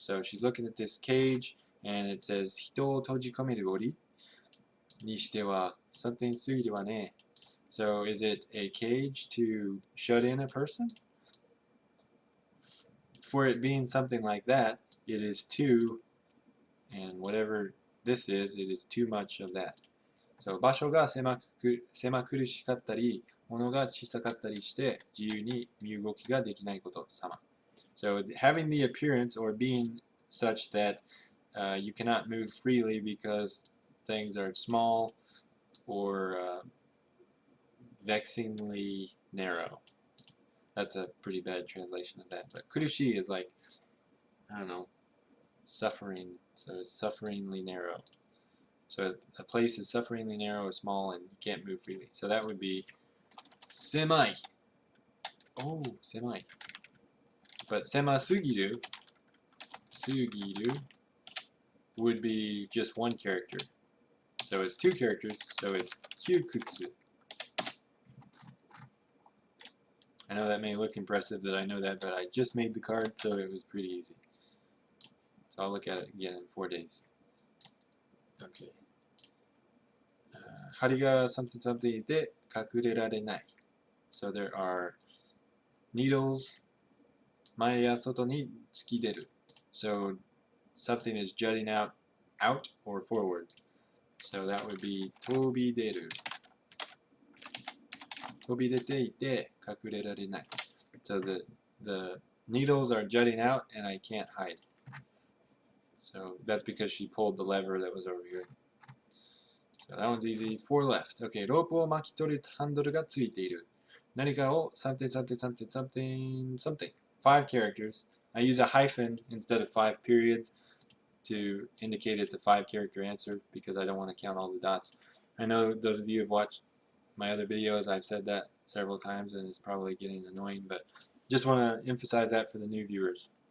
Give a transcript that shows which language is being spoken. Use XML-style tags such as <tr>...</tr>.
<en>So she's looking at this cage, and it says,</en> <ja>人を閉じ込める檻にしては something すぎるわね.</ja> <en>So is it a cage to shut in a person? For it being something like that, it is too, and whatever this is, it is too much of that.</en> <ja>So 場所が狭苦しかったり、物が小さかったりして自由に身動きができないこと様.</ja> <en>So having the appearance or being such that you cannot move freely because things are small or vexingly narrow. That's a pretty bad translation of that. But kurushi is like, I don't know, suffering. So it's sufferingly narrow. So a place is sufferingly narrow or small and you can't move freely. So that would be semai. Oh, semai. But semasugiru, sugiru, would be just one character. So it's 2 characters, so it's kyukutsu. I know that may look impressive that I know that, but I just made the card, so it was pretty easy. So I'll look at it again in 4 days. Okay.</en> <ja>針が</ja> <en>something something</en> <ja>で隠れられない.</ja> <en>So there are needles</en> <ja>前や外に突き出る.</ja> <en>So something is jutting out or forward. So that would be 飛び出る.</en> <ja>飛び出ていて隠れられない.</ja> <en>So the needles are jutting out and I can't hide. So that's because she pulled the lever that was over here. So that one's easy. 4 left.</en> <ja>Okay, ロープを巻き取るハンドルがついている. 何かを</ja> <en>something something something something something. 5 characters. I use a hyphen instead of 5 periods to indicate it's a 5 character answer because I don't want to count all the dots. I know those of you who have watched my other videos, I've said that several times and it's probably getting annoying, but just want to emphasize that for the new viewers.</en>